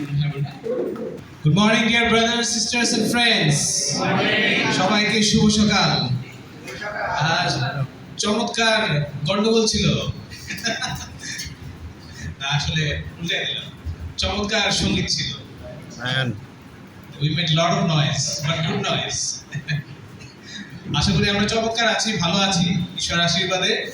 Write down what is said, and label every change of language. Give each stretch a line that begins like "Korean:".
English: Good morning, dear brothers, sisters, and friends.
Bangla: সবাইকে শুভ সকাল। আজ চমৎকার গন্ডগোল ছিল, না আসলে উল্টে দিলাম। চমৎকার সঙ্গীত ছিল।
English: We made lot of noise, but good noise.
Bangla: আশা করি আমরা চমৎকার আছি, ভালো আছি ঈশ্বরের আশীর্বাদে।